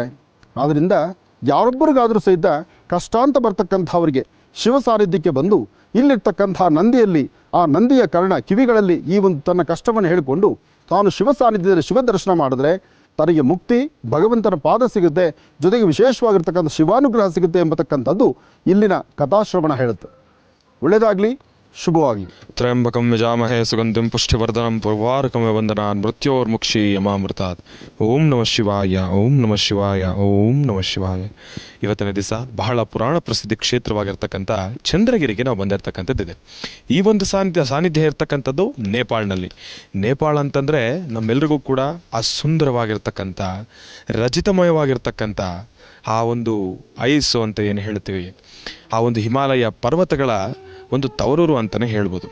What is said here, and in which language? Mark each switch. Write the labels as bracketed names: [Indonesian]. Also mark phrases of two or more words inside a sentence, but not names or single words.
[Kannada] ಆದ್ದರಿಂದ ಯಾರೊಬ್ಬರಿಗಾದರೂ ಸಹಿತ ಕಷ್ಟ ಅಂತ ಬರ್ತಕ್ಕಂಥವರಿಗೆ ಶಿವ ಸಾನ್ನಿಧ್ಯಕ್ಕೆ ಬಂದು ಇಲ್ಲಿರ್ತಕ್ಕಂಥ ನಂದಿಯಲ್ಲಿ ಆ ನಂದಿಯ ಕಿವಿಗಳಲ್ಲಿ ಈ ಒಂದು ತನ್ನ ಕಷ್ಟವನ್ನು ಹೇಳಿಕೊಂಡು ತಾನು ಶಿವ ಸಾನ್ನಿಧ್ಯದಲ್ಲಿ ಶಿವ ದರ್ಶನ ಮಾಡಿದ್ರೆ ತನಗೆ ಮುಕ್ತಿ, ಭಗವಂತನ ಪಾದ ಸಿಗುತ್ತೆ, ಜೊತೆಗೆ ವಿಶೇಷವಾಗಿರ್ತಕ್ಕಂಥ ಶಿವಾನುಗ್ರಹ ಸಿಗುತ್ತೆ ಎಂಬತಕ್ಕಂಥದ್ದು ಇಲ್ಲಿನ ಕಥಾಶ್ರವಣ ಹೇಳುತ್ತೆ. ಒಳ್ಳೆಯದಾಗಲಿ. ಶುಭವಾಗಿ. [Sanskrit] ತ್ರಯಂಬಕಂ ಯಜಾಮಹೇ ಸುಗಂಧಿಂ ಪುಷ್ಟಿವರ್ಧನಂ ಪೂರ್ವಾರ್ಕಮ ವಂದನಾನ್ ಮೃತ್ಯೋರ್ಮುಕ್ಷಿ ಯಮಾಮೃತಾತ್. ಓಂ ನಮಃ ಶಿವಾಯ, ಓಂ ನಮಃ ಶಿವಾಯ, ಓಂ ನಮಃ ಶಿವಾಯ. [Kannada] ಇವತ್ತಿನ ದಿವಸ ಬಹಳ ಪುರಾಣ ಪ್ರಸಿದ್ಧಿ ಕ್ಷೇತ್ರವಾಗಿರ್ತಕ್ಕಂಥ ಚಂದ್ರಗಿರಿಗೆ ನಾವು ಬಂದಿರತಕ್ಕಂಥದ್ದಿದೆ. ಈ ಒಂದು ಸಾನ್ನಿಧ್ಯ ಇರ್ತಕ್ಕಂಥದ್ದು ನೇಪಾಳ್ನಲ್ಲಿ. ನೇಪಾಳ ಅಂತಂದರೆ ನಮ್ಮೆಲ್ರಿಗೂ ಕೂಡ ಆ ಸುಂದರವಾಗಿರ್ತಕ್ಕಂಥ ರಜಿತಮಯವಾಗಿರ್ತಕ್ಕಂಥ ಆ ಒಂದು ಐಸು ಅಂತ ಏನು ಹೇಳ್ತೀವಿ, ಆ ಒಂದು ಹಿಮಾಲಯ ಪರ್ವತಗಳ ಒಂದು ತವರೂರು ಅಂತಲೇ ಹೇಳ್ಬೋದು.